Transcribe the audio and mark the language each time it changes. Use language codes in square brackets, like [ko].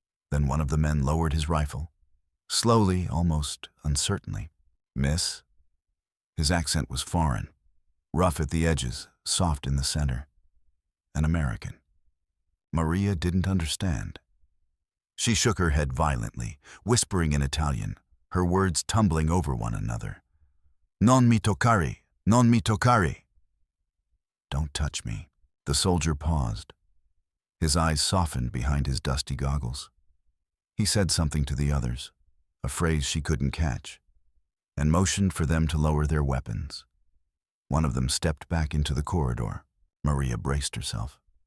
[en] Then one of the men lowered his rifle, slowly, almost uncertainly. "Miss?" His accent was foreign, rough at the edges, soft in the center. An American. Maria didn't understand. She shook her head violently, whispering in Italian, her words tumbling over one another. [it] "Non mi toccare, non mi toccare." [en] "Don't touch me." The soldier paused. His eyes softened behind his dusty goggles. He said something to the others, a phrase she couldn't catch, and motioned for them to lower their weapons. One of them stepped back into the corridor. Maria braced herself.